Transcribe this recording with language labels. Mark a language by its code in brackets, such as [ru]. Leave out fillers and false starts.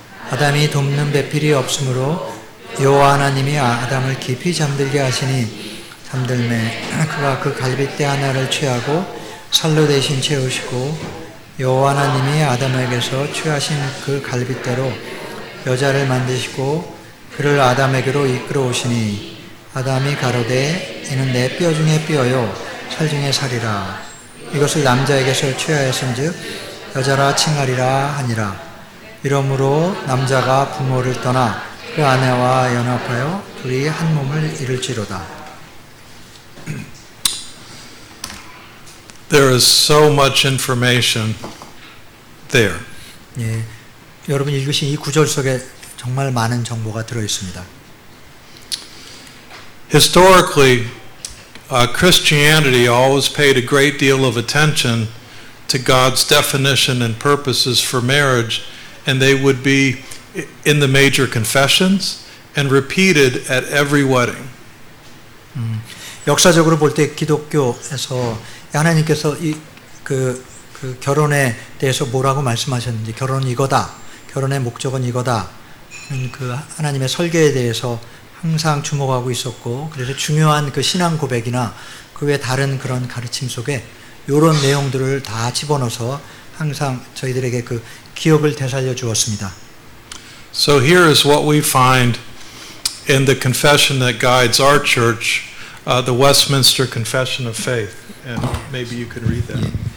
[ko] 아담이 돕는 배필이 없으므로 여호와 하나님이 아담을 깊이 잠들게 하시니 잠들매 그가 그 갈빗대 하나를 취하고 살로 대신 채우시고 여호와 하나님이 아담에게서 취하신 그 갈빗대로 여자를 만드시고 그를 아담에게로 이끌어 오시니 아담이 가로되 이는 내 뼈 중에 뼈요 살 중에 살이라. 이것을 남자에게서 취하였은즉 여자라 칭하리라 하니라. 이러므로 남자가 부모를 떠나 그 아내와 연합하여 둘이 한 몸을 이룰지로다. [en] There is so much information there. [ko] 예, 여러분 읽으신 이 구절 속에 정말 많은 정보가 들어 있습니다. [en] Historically, Christianity always paid a great deal of attention to God's definition and purposes for marriage, and they would be in the major confessions and repeated at every wedding. [ko] 역사적으로 볼 때 기독교에서 하나님께서 그 결혼에 대해서 뭐라고 말씀하셨는지, 결혼은 이거다, 결혼의 목적은 이거다, 그 하나님의 설계에 대해서 항상 주목하고 있었고, 그래서 중요한 그 신앙 고백이나 그 외 다른 그런 가르침 속에 이런 내용들을 다 집어넣어서 항상 저희들에게 그 기억을 되살려 주었습니다. [en] So here is what we find in the confession that guides our church, the Westminster Confession of Faith. And maybe you could read that.